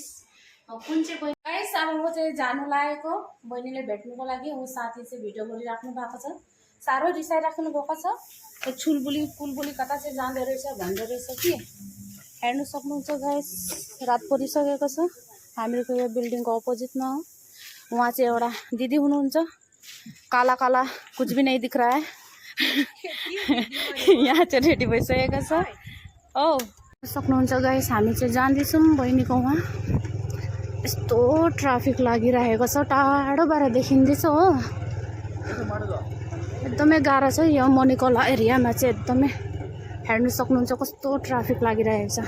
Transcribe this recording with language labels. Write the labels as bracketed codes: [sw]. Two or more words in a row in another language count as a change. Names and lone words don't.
[ne] म कुन चाहिँ बहिनी गाइस अब म चाहिँ जानु लागेको बहिनीले भेट्नुको लागि। उ साथी चाहिँ भिडियो गरिराख्नु भएको छ। साह्रो रिसाइराख्नु भएको छ। छुलबुली कुलबुली कता चाहिँ जाँदै रहेछ भन्दै रहेछ कि हेर्नु सक्नुहुन्छ गाइस। रात परिसकेको छ। हामीको यो बिल्डिङको अपोजिटमा हो। वहाँ चाहिँ एउटा दिदी हुनुहुन्छ। [hi] काला काला कुछ भी नहीं दिख रहा है। [ne] यहाँ चाहिँ रेडी भइसकेको छ। ओ सक्नुहुन्छ गाइस हामी चाहिँ जाँदैछौँ बहिनीको वहाँ। यस्तो ट्राफिक लागिरहेको छ। टाढोबाट देखिँदैछ हो। एकदमै गाह्रो छ यो मणिकला एरियामा चाहिँ। एकदमै हेर्नु सक्नुहुन्छ कस्तो ट्राफिक लागिरहेको छ।